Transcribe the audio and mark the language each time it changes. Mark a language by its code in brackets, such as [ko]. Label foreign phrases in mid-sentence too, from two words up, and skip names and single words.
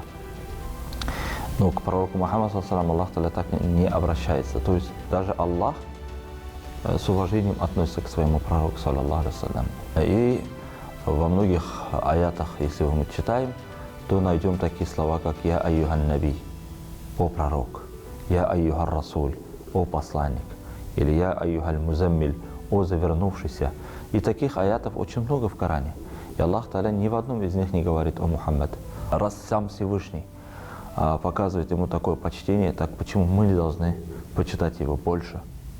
[ru] Но к пророку Мухаммаду Аллах так не обращается. То есть даже Аллах с уважением относится к своему пророку, [ar] صلى الله عليه وسلم. [ru] И во многих аятах, если мы читаем, то найдем такие слова, как [ar] «يا أيها النبي», [ru] «О пророк», [ar] «يا أيها الرسول», [ru] «О посланник», или [ar] «يا أيها المزمل», [ru] «О завернувшийся». И таких аятов очень много в Коране. И Аллах Та'аля ни в одном из них не говорит «О Мухаммад». Раз сам Всевышний показывает ему такое почтение, так почему мы не должны почитать его больше?